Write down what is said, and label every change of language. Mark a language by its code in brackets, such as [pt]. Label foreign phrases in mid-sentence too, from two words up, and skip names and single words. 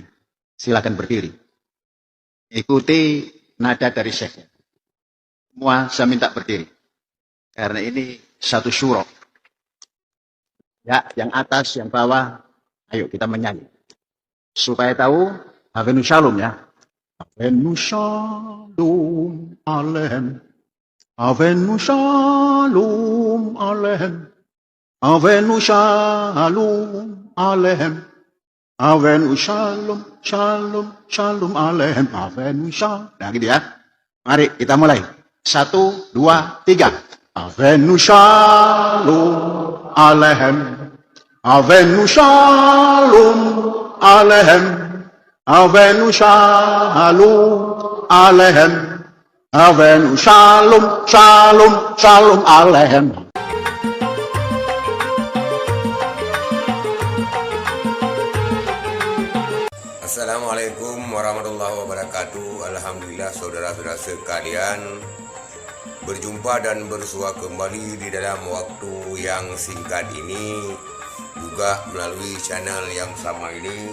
[id] Silakan berdiri. Ikuti nada dari Syekh. Semua saya minta berdiri. Karena ini satu syuro. Ya, yang atas, yang bawah, ayo kita menyanyi. Supaya tahu, [he] הבאנו שלום [id] ya. [he] הבאנו שלום עליכם. הבאנו שלום עליכם. הבאנו שלום עליכם. הבאנו שלום, שלום, שלום עליכם. הבאנו שלום. [id] Nah gitu ya. Mari kita mulai. 1, 2, 3. [he] הבאנו שלום עליכם. הבאנו שלום עליכם. הבאנו שלום עליכם. הבאנו שלום, שלום, שלום עליכם. [ar] السلام عليكم ورحمة الله وبركاته. [id] Alhamdulillah saudara-saudara sekalian, berjumpa dan bersua kembali di dalam waktu yang singkat ini, juga melalui channel yang sama ini.